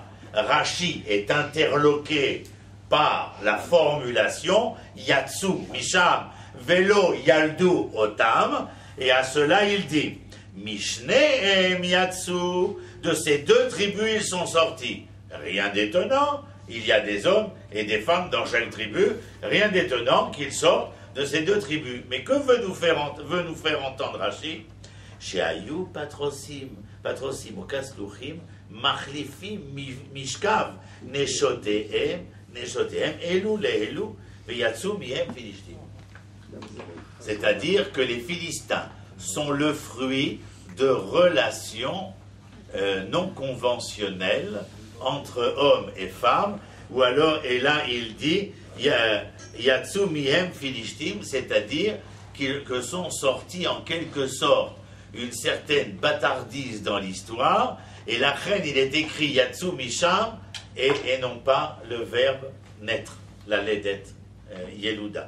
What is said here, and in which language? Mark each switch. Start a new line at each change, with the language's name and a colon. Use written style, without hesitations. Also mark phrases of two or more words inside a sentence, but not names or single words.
French: Rachi est interloqué par la formulation
Hebrew: יצאו משם ולא ילדו אותם,
French: et à cela il dit
Hebrew: משניהם יצאו.
French: De ces deux tribus, ils sont sortis. Rien d'étonnant. Il y a des hommes et des femmes dans chaque tribu, rien d'étonnant qu'ils sortent de ces deux tribus. Mais que veut nous faire entendre Rachi?
Hebrew: שהיו פתרוסים ou כסלוחים, מחליפים משכב, נשותיהם, אלו לאלו, ויצאו מהם פלשתים.
French: C'est-à-dire que les Philistins sont le fruit de relations non conventionnelles entre hommes et femmes, ou alors, et là il dit
Hebrew: יצאו מהם פלשתים,
French: c'est-à-dire que sont sortis en quelque sorte une certaine bâtardise dans l'histoire, et la reine il est écrit
Hebrew: יצאו משם,
French: et non pas le verbe naître,
Hebrew: ללדת, ילודה.